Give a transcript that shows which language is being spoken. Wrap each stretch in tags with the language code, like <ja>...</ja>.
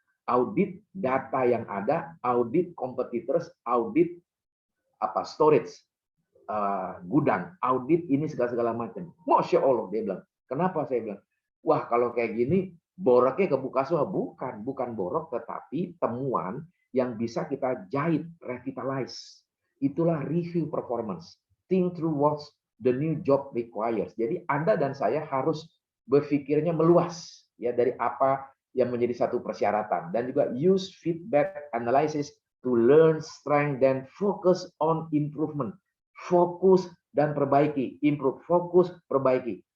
<id>Audit data yang ada, audit competitors, audit storage, gudang, audit ini segala macam. Masya Allah, dia bilang. Kenapa saya bilang? Wah, kalau kayak gini, boroknya kebuka semua. Bukan borok, tetapi temuan yang bisa kita jahit, revitalize.</id> <en>Itulah review performance. Think through what the new job requires.</en> <id>Jadi Anda dan saya harus berpikirnya meluas, ya, dari apa yang menjadi satu persyaratan, dan juga</id> <en>use feedback analysis to learn strength</en> <id>dan</id> <en>focus on improvement.</en> <id>Fokus dan perbaiki, improve, fokus, perbaiki.</id>